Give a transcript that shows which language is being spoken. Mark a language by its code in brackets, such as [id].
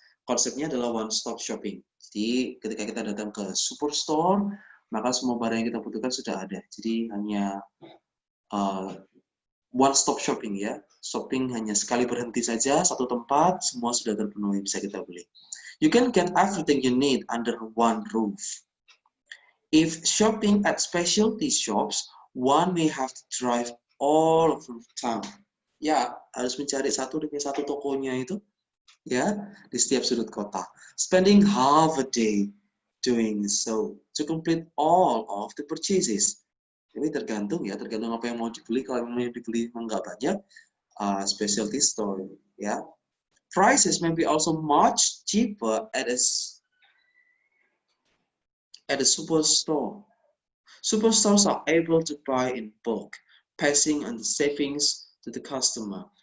[id] konsepnya adalah one stop shopping. Jadi ketika kita datang ke superstore, maka semua barang yang kita butuhkan sudah ada. Jadi hanya one stop shopping ya. Shopping hanya sekali berhenti saja, satu tempat, semua sudah terpenuhi, bisa kita beli. [en] You can get everything you need under one roof. If shopping at specialty shops, one may have to drive all over town. [id] Ya, harus mencari satu demi satu tokonya itu, ya, di setiap sudut kota. [en] Spending half a day doing so to complete all of the purchases. [id] Ini tergantung ya, tergantung apa yang mau dibeli. Kalau yang mau dibeli nggak banyak, specialty store, ya. [en] Prices may be also much cheaper at a superstore. Superstores are able to buy in bulk, passing on the savings to the customer.